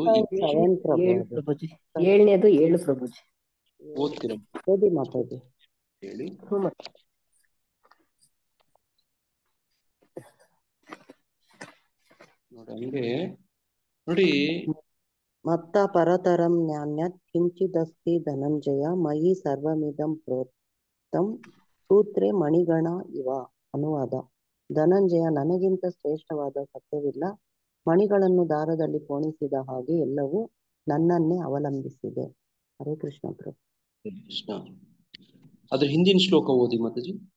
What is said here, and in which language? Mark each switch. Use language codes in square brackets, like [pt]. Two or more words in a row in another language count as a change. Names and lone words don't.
[kn] ಸೆವೆನ್ ಪ್ರಭು ಏಳು ಅದು. ಪ್ರಭುಜಿ, ಏಳನೇದು ಏಳು ಪ್ರಭುಜಿ. ಓದ್ತಿರ ಓದಿ ಮಾತಾಡಿ ಹೇಳಿ. ನೋಡಿ ಹಂಗೆ ನೋಡಿ, [sa] ಮತ್ತ ಪರತರಂ ನ್ಯಾನ್ಯತ್ ಕಿಂಚಿದಸ್ತಿ ಧನಂಜಯ ಮಯಿ ಸರ್ವಮಿದಂ ಪ್ರೋಕ್ತಂ ಸೂತ್ರೆ ಮಣಿಗಣ ಇವ. [kn] ಅನುವಾದ: ಧನಂಜಯ, ನನಗಿಂತ ಶ್ರೇಷ್ಠವಾದ ಸತ್ಯವಿಲ್ಲ. ಮಣಿಗಳನ್ನು ದಾರದಲ್ಲಿ ಪೋಣಿಸಿದ ಹಾಗೆ ಎಲ್ಲವೂ ನನ್ನನ್ನೇ ಅವಲಂಬಿಸಿದೆ. ಹರೇ ಕೃಷ್ಣ ಪ್ರಭು. ಕೃಷ್ಣ. ಅದ್ರ ಹಿಂದಿನ ಶ್ಲೋಕ ಓದಿ ಮಾತಾಜಿ.